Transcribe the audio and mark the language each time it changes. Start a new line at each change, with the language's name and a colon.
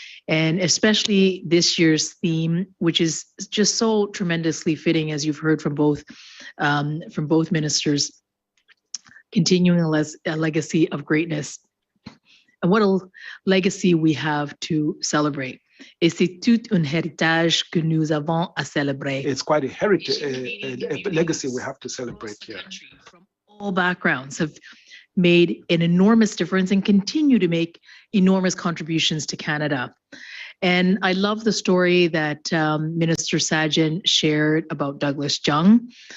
English: And especially this year's theme, which is just so tremendously fitting, as you've heard from both ministers, continuing a legacy of greatness. And what a legacy we have to celebrate.
French: Et c'est tout un héritage que nous avons à célébrer.
English: It's quite a heritage, a legacy we have to celebrate here. From all backgrounds have made an enormous difference and continue to make enormous contributions to Canada. And I love the story that Minister Sajjan shared about Douglas Jung.